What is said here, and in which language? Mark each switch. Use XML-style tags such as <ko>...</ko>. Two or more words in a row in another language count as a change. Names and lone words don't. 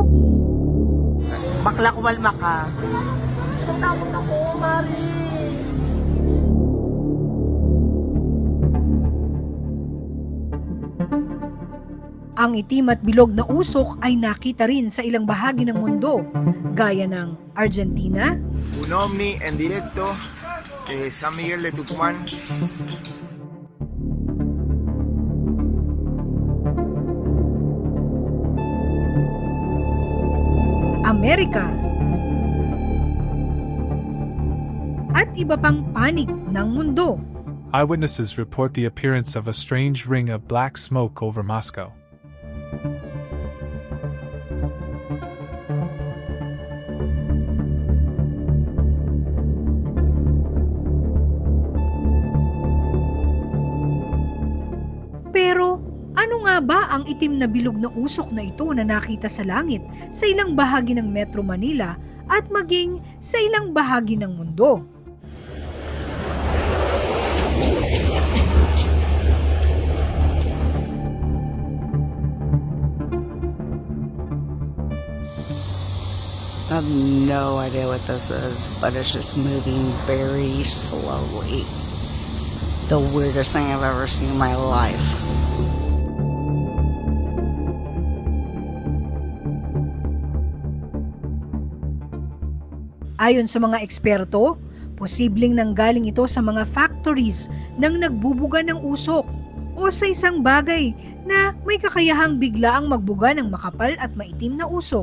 <tl>Bakla kumalma ka. Takot ako, Mari. Ang itim at bilog na usok ay nakita rin sa ilang bahagi ng mundo, gaya ng Argentina,</tl> <es>Un ovni en directo de San Miguel de Tucumán.</es> <tl>Amerika, at iba pang panig ng mundo.</tl> <en>Eyewitnesses report the appearance of a strange ring of black smoke over Moscow.</en> <tl>Pero ano nga ba ang itim na bilog na usok na ito na nakita sa langit sa ilang bahagi ng Metro Manila at maging sa ilang bahagi ng mundo?</tl> <en>I have no idea what this is, but it's just moving very slowly. The weirdest thing I've ever seen in my life.</en> <tl>Ayon sa mga eksperto, posibleng nanggaling ito sa mga factories ng nagbubuga ng usok o sa isang bagay na may kakayahang biglaang magbuga ng makapal at maitim na usok.</tl>